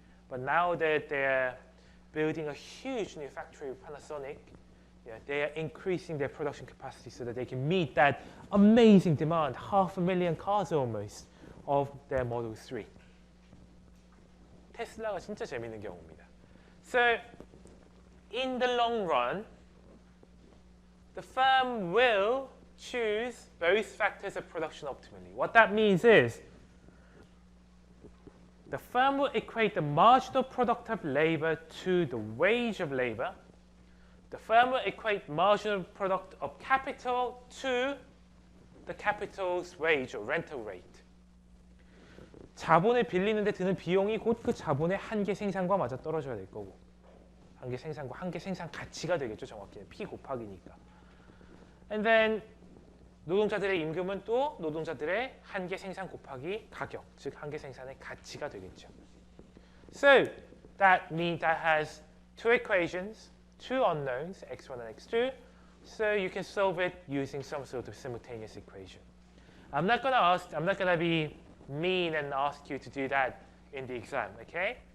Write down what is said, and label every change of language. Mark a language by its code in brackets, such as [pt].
[en] But now that they're building a huge new factory with Panasonic, they are increasing their production capacity so that they can meet that amazing demand, 500,000 cars almost, of their Model 3. [ko] 테슬라가 진짜 재밌는 경우입니다. [en] So, in the long run, the firm will choose both factors of production optimally. What that means is the firm will equate the marginal product of labor to the wage of labor. The firm will equate marginal product of capital to the capital's wage or rental rate. [ko] 자본을 빌리는데 드는 비용이 곧 그 자본의 한계 생산과 맞아 떨어져야 될 거고, 한계 생산과 한계 생산 가치가 되겠죠. 정확히는 P 곱하기니까. [en] And then [ko] 노동자들의 임금은 또 노동자들의 한계 생산 곱하기 가격, 즉 한계 생산의 가치가 되겠죠. [en] So that means that has two equations, two unknowns, x1 and x2. So you can solve it using some sort of simultaneous equation. I'm not gonna be mean and ask you to do that in the exam, okay?